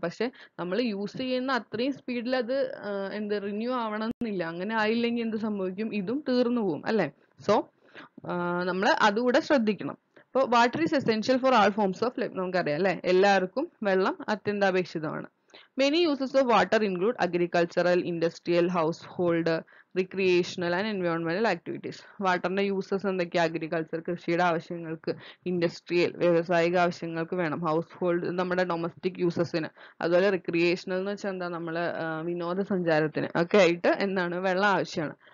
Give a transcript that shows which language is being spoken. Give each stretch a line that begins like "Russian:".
Malayalam: പക്ഷെ നമ്മൾ യൂസ് ചെയ്യുന്ന അത്രയും സ്പീഡിൽ അത് എന്ത് റിന്യൂ ആവണമെന്നില്ല. അങ്ങനെ ആയില്ലെങ്കിൽ എന്ത് സംഭവിക്കും? ഇതും തീർന്നു പോകും അല്ലേ? സോ നമ്മൾ അതുകൂടെ ശ്രദ്ധിക്കണം.
English: അപ്പോൾ water is essential for all forms of life.
Malayalam: നമുക്കറിയാം അല്ലേ? എല്ലാവർക്കും വെള്ളം അത്യന്താപേക്ഷിതമാണ്.
English: Many uses of water include agricultural, industrial, household, recreational and environmental activities.
Malayalam: വാട്ടറിന്റെ uses എന്തൊക്കെയാ? അഗ്രികൾച്ചർ കൃഷിയുടെ ആവശ്യങ്ങൾക്ക്, ഇൻഡസ്ട്രിയൽ വ്യാവസായിക ആവശ്യങ്ങൾക്ക് വേണം, ഹൗസ് ഹോൾഡ് നമ്മുടെ ഡൊമസ്റ്റിക് യൂസസിന്, അതുപോലെ റിക്രിയേഷണൽ എന്ന് വെച്ചാൽ എന്താ നമ്മള് വിനോദസഞ്ചാരത്തിന് ഒക്കെ ആയിട്ട് എന്താണ് വെള്ളം ആവശ്യമാണ്.